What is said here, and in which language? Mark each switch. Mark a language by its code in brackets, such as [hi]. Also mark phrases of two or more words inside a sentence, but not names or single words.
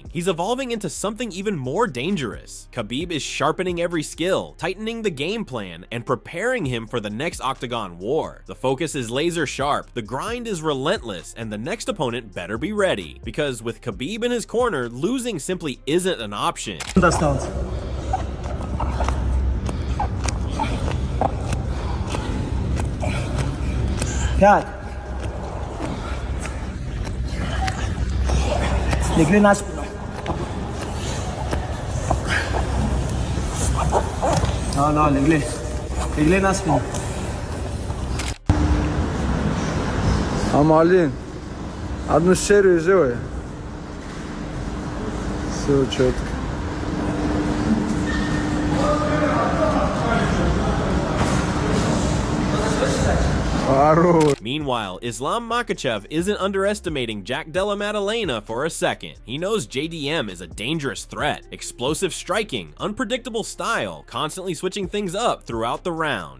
[en] He's evolving into something even more dangerous. Khabib is sharpening every skill, tightening the game plan, and preparing him for the next octagon war. The focus is laser sharp, the grind is relentless, and the next opponent better be ready. Because with Khabib in his corner, losing simply isn't an option. [ru] Pjat. Легли на спину. Но, легли. Легли на спину. Амалин, одну серию сделай. Все четко. [en] Meanwhile, Islam Makhachev isn't underestimating Jack Della Maddalena for a second. He knows JDM is a dangerous threat. Explosive striking, unpredictable style, constantly switching things up throughout the round.